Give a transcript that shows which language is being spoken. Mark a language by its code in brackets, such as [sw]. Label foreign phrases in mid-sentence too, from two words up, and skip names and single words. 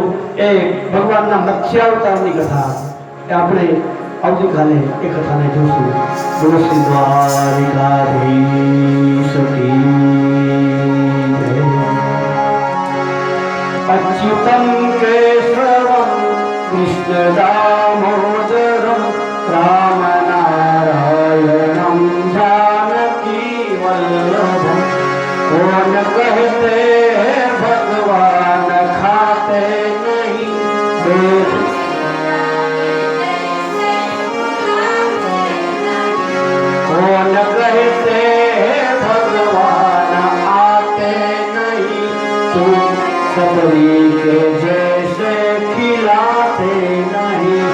[gu] એ ભગવાનના મત્સ્યાવતારની કથા એ આપણે આવતીકાલે એ કથાને જોશું. [hi] बोलो श्री द्वारिकाधीश की जय. [sa] અચ્યુતમ કેશવમ કૃષ્ણ દામોદરમ રામ નારાયણમ जानकी वल्लभम. [hi] कौन कहते भगवान खाते नहीं वेद. कौन कहते भगवान आते नहीं तुम सबरी के जैसे खिलाते नहीं.